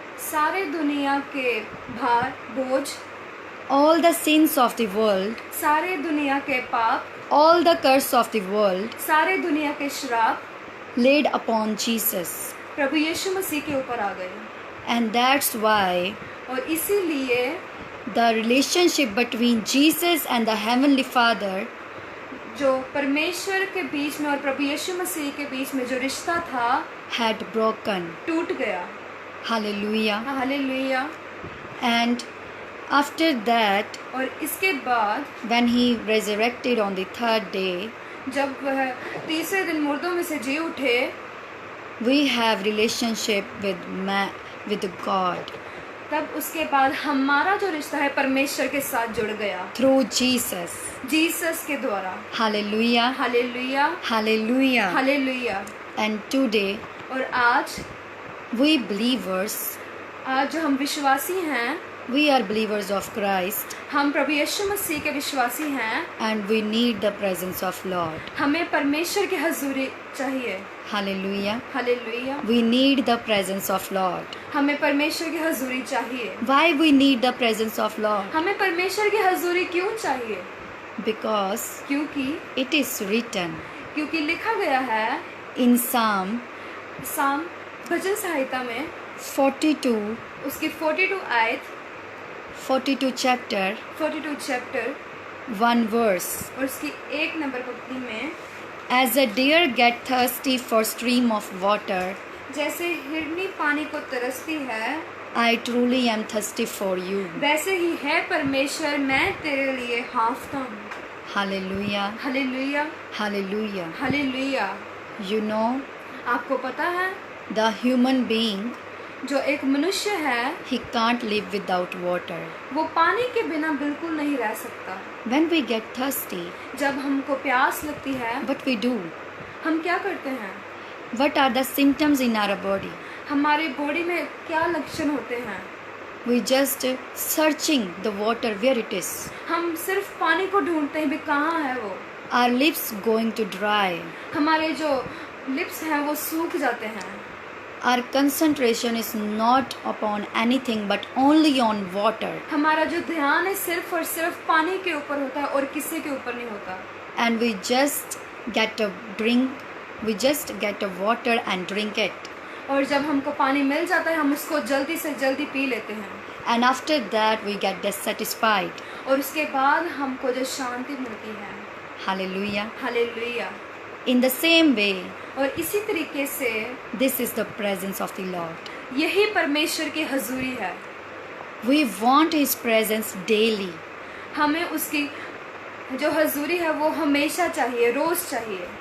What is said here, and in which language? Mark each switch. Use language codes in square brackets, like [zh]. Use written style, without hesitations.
[hi] सारे दुनिया के भार बोझ, [en] all the sins of the world, [hi] सारे दुनिया के पाप, [en] all the curse of the world [hi] सारे दुनिया के श्राप [en] laid upon Jesus. [hi] प्रभु यीशु मसीह के ऊपर आ गए। [en] And that's why [hi] और इसीलिए [en] the relationship between Jesus and the Heavenly Father [hi] जो परमेश्वर के बीच में और प्रभु यीशु मसीह के बीच में जो रिश्ता था [en] had broken. [hi] टूट गया। [en] Hallelujah. [hi] Hallelujah. [en] And after that, [hi] और इसके बाद [en] when he resurrected on the third day, [hi] जब वह तीसरे दिन मुर्दों में से जी उठे, [en] we have relationship with God [hi] तब उसके बाद हमारा जो रिश्ता है परमेश्वर के साथ जुड़ गया [en] through Jesus. [hi] जीसस के द्वारा। [en] Hallelujah. [hi] Hallelujah. [en] Hallelujah. [hi] Hallelujah. [en] And today, [hi] और आज [en] we believers, [hi] जो हम विश्वासी हैं, [en] we are believers of Christ, [hi] हम प्रभु यीशु मसीह के विश्वासी हैं, [en] and we need the presence of Lord. [hi] हमें परमेश्वर की हजूरी चाहिए। [en] Hallelujah. [hi] Hallelujah. [en] We need the presence of Lord. [hi] हमें परमेश्वर की हजूरी चाहिए। [en] Why we need the presence of Lord? [hi] हमें परमेश्वर की हजूरी क्यों चाहिए? [en] Because [hi] क्योंकि [en] it is written [hi] लिखा गया है [en] in Psalm [hi] साम भजन संहिता में [en] 42, [hi] उसकी 42 आयत, [en] 42 chapter, [hi] 42 चैप्टर [en] 1 verse. [hi] और उसकी 1 नंबर पंक्ति में, [en] As a deer get thirsty for stream of water, [hi] जैसे हिरनी पानी को तरसती है, [en] I truly am thirsty for you. [hi] वैसे ही है परमेश्वर, मैं तेरे लिए हाँफता हूँ। [en] Hallelujah. [hi] Hallelujah, [en] Hallelujah. [hi] Hallelujah. [en] You know, [hi] आपको पता है, [en] the human being, [hi] जो एक मनुष्य है, [en] he can't live without water. [hi] वो पानी के बिना बिल्कुल नहीं रह सकता। [en] When we get thirsty, [hi] जब हमको प्यास लगती है, [en] what we do? [hi] हम क्या करते हैं? [en] What are the symptoms in our body? [hi] हमारी बॉडी में क्या लक्षण होते हैं? [en] We just searching the water where it is. [hi] हम सिर्फ पानी को ढूंढते हैं, भी कहाँ है वो? [en] Our lips going to dry. [hi] हमारे जो लिप्स हैं वो सूख जाते हैं। [en] Our concentration is not upon anything but only on water. [hi] हमारा जो ध्यान है सिर्फ और सिर्फ पानी के ऊपर होता है और किसी के ऊपर नहीं होता। [en] And we just get a drink, we just get a water and drink it. [hi] और जब हमको पानी मिल जाता है, हम उसको जल्दी से जल्दी पी लेते हैं। [en] And after that we get dissatisfied. [hi] और उसके बाद हमको जो शांति मिलती है। [en] Hallelujah. [hi] Hallelujah. [en] In the same way, [hi] और इसी तरीके से [en] this is the presence of the Lord. [hi] यही परमेश्वर की हजूरी है। [en] We want His presence daily. [hi] हमें उसकी जो हजूरी है वो हमेशा चाहिए, रोज चाहिए।